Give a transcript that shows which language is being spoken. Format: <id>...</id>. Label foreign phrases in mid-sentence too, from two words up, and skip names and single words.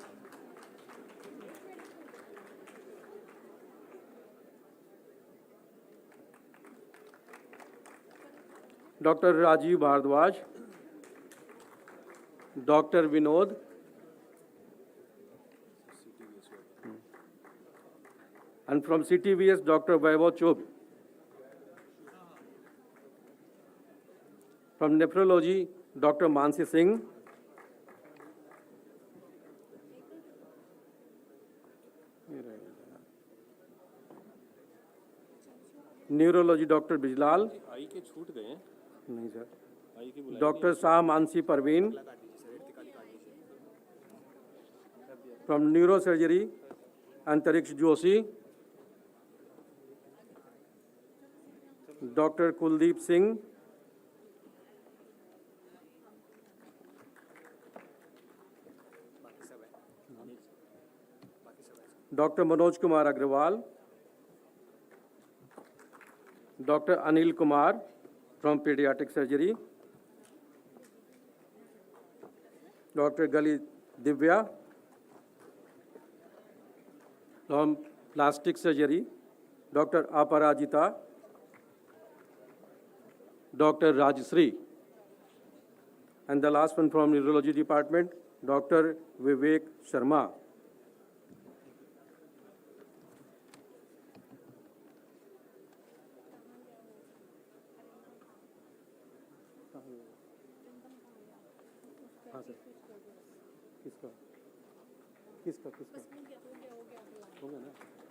<en>Dr. Rajiv Bhardwaj, Dr. Vinod, and from CTVS, Dr. Vaibhav Chub. From Nephrology, Dr. Mansi Singh. Neurology, Dr. Bijlal.</en> <hi>आई के छूट गए हैं नहीं सर. आई की बुलाई</hi> <en>Dr. Shah Mansi Parveen. From Neurosurgery, Antariksh Joshi. Dr. Kuldeep Singh. Dr. Manoj Kumar Agrawal. Dr. Anil Kumar from Pediatric Surgery. Dr. Gali Divya from Plastic Surgery. Dr. Aparajita. Dr. Rajasri. And the last one from Neurology Department, Dr. Vivek Sharma.</en> <hi>हाँ सर. किसका किसका किसका हो गया ना.</hi>